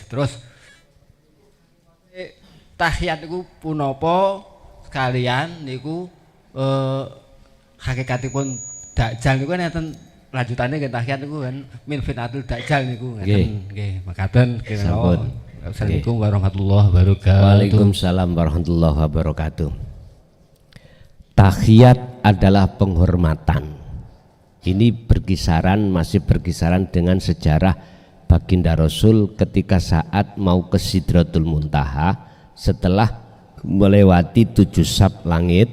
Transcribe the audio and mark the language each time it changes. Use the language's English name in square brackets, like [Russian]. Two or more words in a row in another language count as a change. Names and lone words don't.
[Javanese] Terus tahiyat niku punapa sekalian niku hakikatipun dakjal niku enten lanjutane nggih tahiyat niku kan [Arabic] من فتنة الدجال [Javanese] niku ngeten nggih makaten kira-kira. [Arabic] السلام عليكم ورحمة الله وبركاته. وعليكم السلام ورحمة الله وبركاته. [Indonesian] Tahiyat adalah penghormatan. Ini masih berkisaran dengan sejarah baginda Rasul ketika saat mau ke Sidratul Muntaha setelah melewati 7 sab langit.